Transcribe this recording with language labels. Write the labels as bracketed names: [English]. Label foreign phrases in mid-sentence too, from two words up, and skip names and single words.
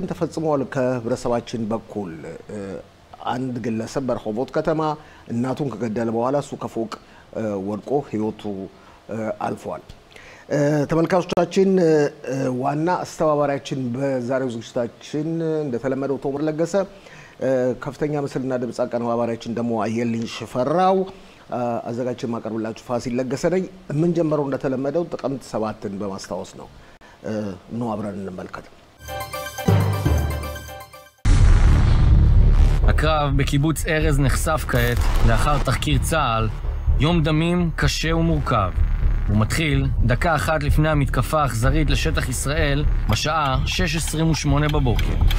[Amharic] ተፈጽሟል ከህብረተሰባችን በኩል። አንድ ግለሰብ በረሆቦት ከተማ እናቱን ከገደለ በኋላ እሱ ከፎቅ ወድቆ ህይወቱ አልፏል። ተመልካቾቻችን ዋና አስተባባሪያችን በዛሬው ዝግጅታችን እንደተለመደው ቶምር ለገሰ፣ ከፍተኛ ምስልና ድምጽ አቀናባሪያችን ደግሞ አየልኝ ሽፈራው፣ አዘጋጅችን ማቀርብላችሁ ፋሲል ለገሰ ነኝ። የምንጀምረው እንደተለመደው ጥቅምት 7ን በማስታወስ ነው። አብረን እንመልከት። [Hebrew] הקרב בקיבוץ ארז נחשף כעת לאחר תחקיר צה"ל, יום דמים קשה ומורכב. הוא מתחיל דקה אחת לפני המתקפה האכזרית לשטח ישראל בשעה 6:28 בבוקר.